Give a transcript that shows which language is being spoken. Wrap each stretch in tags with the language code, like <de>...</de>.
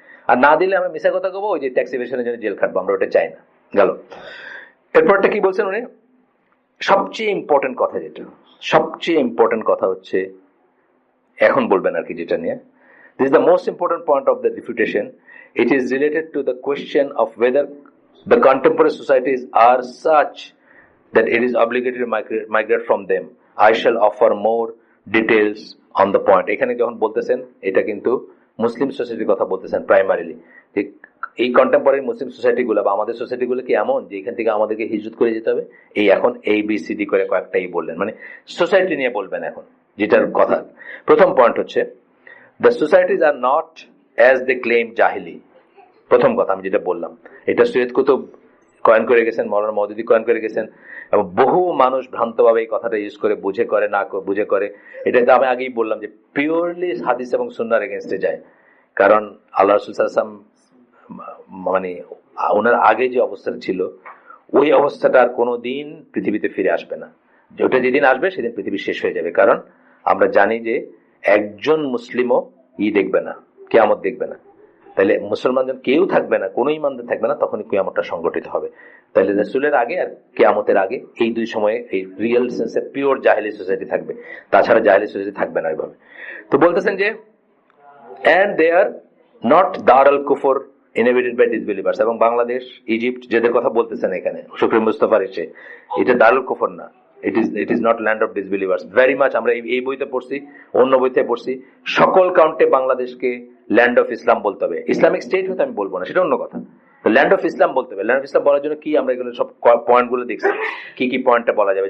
<bn>আর না দিলে আমরা মিথ্যা কথা কবো, ওই যে ট্যাক্স ইভেশনের জন্য জেল খাটবো, আমরা ওটা চাই না। গেল, এরপরটা কি বলছেন উনি? সবচেয়ে ইম্পর্টেন্ট কথা, যেটা সবচেয়ে ইম্পর্টেন্ট কথা হচ্ছে এখন বলবেন আর কি, যেটা নিয়ে</bn> <en>this is the most important point of the refutation. It is related to the question of whether the contemporary societies are such that it is obligated to migrate from them. I shall offer more details on the point.</en> <bn>এখানে যখন বলতেছেন, এটা কিন্তু মুসলিম সোসাইটির কথা বলতেছেন primarily. এই contemporary মুসলিম society গুলো বা আমাদের সোসাইটি গুলো কি এমন যে এখান থেকে আমাদেরকে হিজরত করে যেতে হবে? এই এখন ABCD করে কয়েকটাই বললেন, মানে সোসাইটি নিয়ে বলবেন এখন, যেটার কথা। প্রথম পয়েন্ট হচ্ছে</bn> <en>the societies are not as they claim jahili.</en> <bn>প্রথম কথা আমি যেটা বললাম, এটা সৈয়দ কুতুব কয়েন করে গেছেন, মৌলানা মওদুদি কয়েন করে গেছেন, এবং বহু মানুষ ভ্রান্তভাবে এই কথাটা ইউজ করে, বুঝে করে না বুঝে করে। এটা তো আমি আগেই বললাম যে পিওরলি হাদিস এবং সুন্নাহর এগেইনস্টে যায়। কারণ আল্লাহ রাসূল সাল্লাল্লাহু আলাইহি ওয়াসাল্লাম মানে ওনার আগে যে অবস্থাটা ছিল, ওই অবস্থাটা আর কোনোদিন পৃথিবীতে ফিরে আসবে না। ওটা যেদিন আসবে সেদিন পৃথিবী শেষ হয়ে যাবে। কারণ আমরা জানি যে একজন মুসলিমও দেখবে না, কিয়ামত দেখবে না। তাহলে মুসলমানজন কেউ থাকবে না, কোনো ইমানদার থাকবে না, তখনই কিয়ামতটা সংগঠিত হবে। তাহলে রাসূলের আগে আর কিয়ামতের আগে এই দুই সময়ে এই রিয়েল সেন্সে পিওর জাহেলি সোসাইটি থাকবে, তাছাড়া জাহেলি সোসাইটি থাকবে না ওইভাবে। তো বলতেছেন যে</bn> <en>and they are not দারুল কুফর inhabited by disbelievers.</en> <bn>এবং বাংলাদেশ, ইজিপ্ট যেদের কথা বলতেছেন এখানে শুকরি মুস্তাফার এসে, এটা দারুল কুফর না,</bn> <en>it is not land of disbelievers. very much</en> <bn>আমরা এই বইতে পড়ছি, অন্য বইতে পড়ছি, সকল কাউন্টে বাংলাদেশকে ল্যান্ড অফ ইসলাম বলতে হবে। ইসলামিক স্টেট হতে আমি বলবো না, সেটা অন্য কথা, তো ল্যান্ড অফ ইসলাম বলতে হবে। ল্যান্ড অফ ইসলাম বলার জন্য কি আমরা এগুলো সব পয়েন্ট গুলো দেখছি, কি কি পয়েন্টটা বলা যাবে।</bn>